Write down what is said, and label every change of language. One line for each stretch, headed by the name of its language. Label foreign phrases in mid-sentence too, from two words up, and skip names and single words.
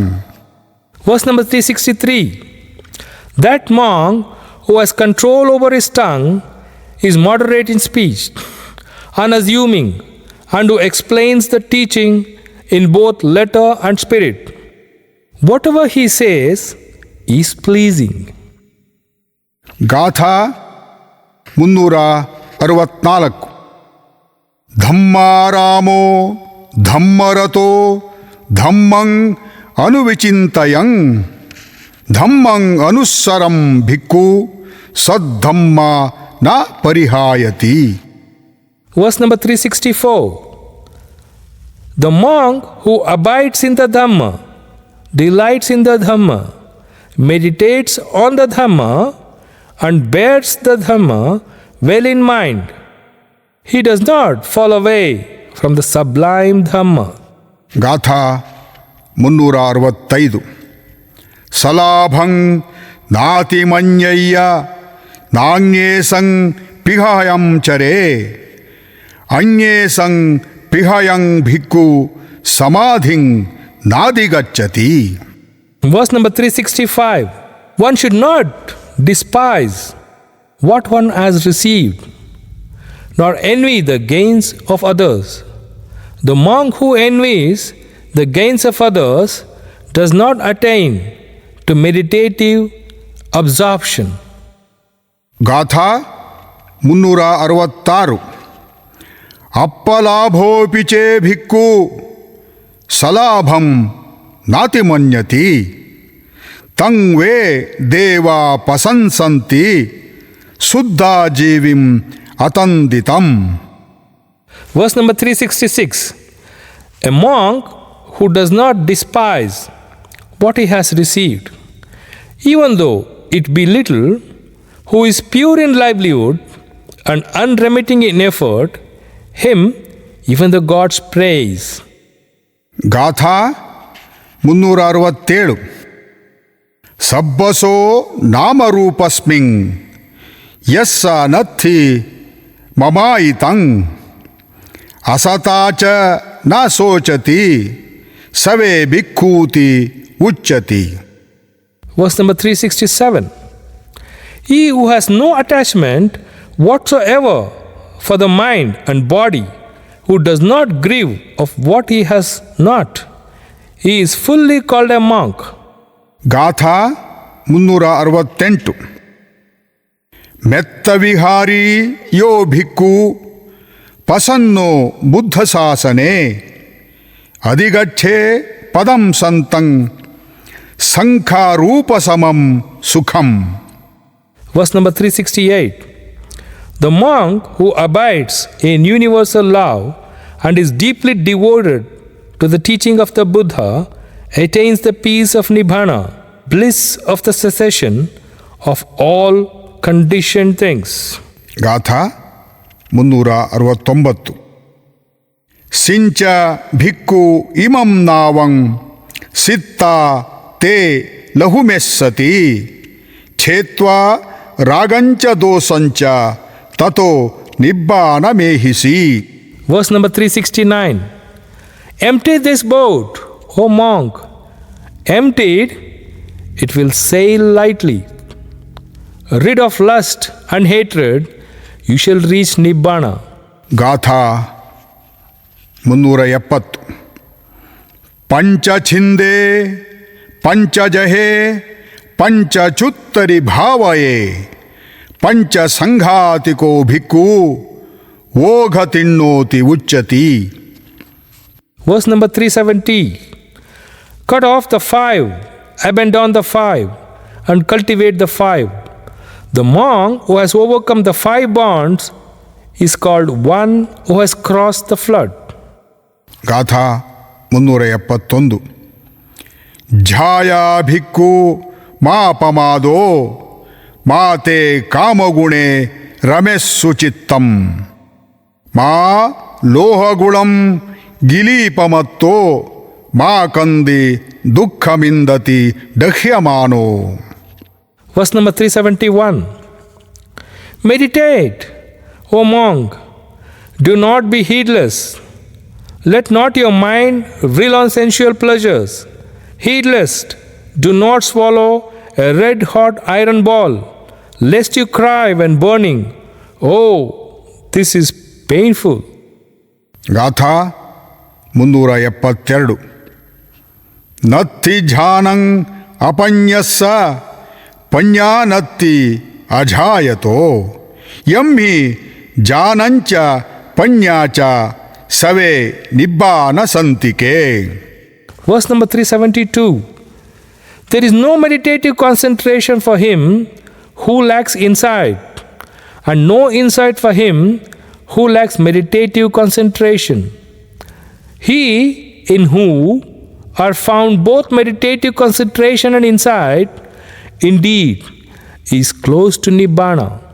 English: Verse number 363. That monk who has control over his tongue is moderate in speech, unassuming, and who explains the teaching in both letter and spirit. Whatever he says is pleasing.
Pali: ಗಾಥಾ 364. ಧಮ್ಮಾರಾಮೋ ಧಮ್ಮರತೋ ಧಮ್ಮಂ ಅನುವಿಚಿಂತಯಂ ಧಮ್ಮಂ ಅನುಸ್ಸರಂ ಭಿಕ್ಕು ಸದ್ಧಮ್ಮ ನ ಪರಿಹಾಯತಿ.
English: Verse number 364. The monk who abides in the Dhamma, delights in the Dhamma, meditates on the Dhamma, and bears the Dhamma well in mind, he does not fall away from the sublime Dhamma.
Pali: ಗಾಥಾ 365. ಸಲಾಭಂ ನಾತಿಮನ್ಯಯ್ಯ ನಾಣ್ಯೇಸಂ ಪಿಹಾಯಂ ಚರೇ ಅನ್ಯೇಸಂ ಪಿಹಯಂ ಭಿಕ್ಕು ಸಮಾಧಿಂ ನಾದಿಗಚ್ಚತಿ.
English: Verse number 365. One should not despise what one has received, nor envy the gains of others. The monk who envies the gains of others does not attain to meditative absorption.
Pali: ಗಾಥಾ 366. ಅಪ್ಪಲಾಭೋಪಿ ಚೇ ಭಿಕ್ಕು ಸಲಾಭಂ ನಾತಿಮನ್ಯತಿ ತಂ ವೇ ದೇವಾ ಪಸಂಸಂತಿ ಶುದ್ಧಾಜೀವಿಂ ಅತಂದಿತಂ.
English: Verse number 366. A monk who does not despise what he has received, even though it be little, who is pure in livelihood and unremitting in effort, him even the gods praise.
Pali: ಗಾಥಾ 367. ಸಬ್ಬಸೋ ನಾಮರೂಪಸ್ಮಿನ್ ಯಸ್ಸ ನತ್ಥಿ ಮಮಾಯಿತಂ ಅಸತಾಚ ನ ಶೋಚತಿ ಸವೇ ಭಿಕ್ಕೂತಿ ಉಚ್ಯತಿ.
English: Verse number 367. He who has no attachment whatsoever for the mind and body, who does not grieve of what he has not, he is fully called a monk.
Pali: ಗಾಥಾ 368. ಮೆತ್ತವಿಹಾರಿ ಯೋ ಭಿಕ್ಕು ಪಸನ್ನೋ ಬುದ್ಧ ಶಾಸನೆ ಅಧಿಗಚ್ಚೆ ಪದಂ ಸಂತಂ ಸಂಖಾರೂಪ ಸಮಂ ಸುಖಂ.
English: Verse number 368. The monk who abides in universal love and is deeply devoted to the teaching of the Buddha attains the peace of Nibbana, bliss of the cessation of all conditioned things.
Pali: ಗಾಥಾ 369. ಸಿಂಚ ಭಿಕ್ಕು ಇಮಂ ನಾವಂ ಸಿತ್ತ ತೇ ಲಹುಮೆಸ್ಸತಿ ಛೇತ್ವಾ ರಾಗಂಚ ದೋಸಂಚ ತತೋ ನಿಬ್ಬಾನಮೇಹಿಸಿ.
English: Verse number 369. Empty this boat, O monk. Emptied, it will sail lightly. Rid of lust and hatred, you shall reach Nibbana.
Pali: ಗಾಥಾ 370. ಪಂಚಛಿಂದೆ ಪಂಚಜಹೆ ಪಂಚಚುತ್ತರಿ ಭಾವಯೇ ಪಂಚಸಂಘಾತಿಕೋ ಭಿಕ್ಕು ಓಘ ತಿಣ್ಣೋತಿ ಉಚ್ಯತಿ.
English: Verse number 370. Cut off the 5, abandon the 5, and cultivate the 5. The monk who has overcome the 5 bonds is called one who has crossed the flood.
Pali: ಗಾಥಾ 371. ಝಾಯಾ ಭಿಕ್ಕು ಮಾಪಮಾದೋ ಮಾತೆ ಕಾಮಗುಣೆ ರಮೆಸ್ಸು ಚಿತ್ತಂ ಮಾ ಲೋಹಗುಳಂ ಗಿಲೀಪಮತ್ತೋ ಮಾ ಕಂದಿ ದುಃಖಮಿಂದತಿ ದಹ್ಯಮಾನೋ.
English: Verse number 371. Meditate, O monk. Do not be heedless. Let not your mind reel on sensual pleasures. Heedless, do not swallow a red-hot iron ball, lest you cry when burning, "Oh, this is painful."
Pali: ಗಾಥಾ 372. ನತ್ತಿ ಝಾನಂ ಅಪನ್ಯಸ್ಸ ಪನ್ಯಾನತ್ತಿ ಅಜಾಯತೋ ಯಮ್ಮಿ ಜಾನಂಚ ಪನ್ಯಾಚ ಸವೇ ನಿಬ್ಬಾನ ಸಂತಿಕೆ.
English: Verse number 372. There is no meditative concentration for him who lacks insight, and no insight for him who lacks meditative concentration. He in whom are found both meditative concentration and insight, indeed, is close to Nibbana.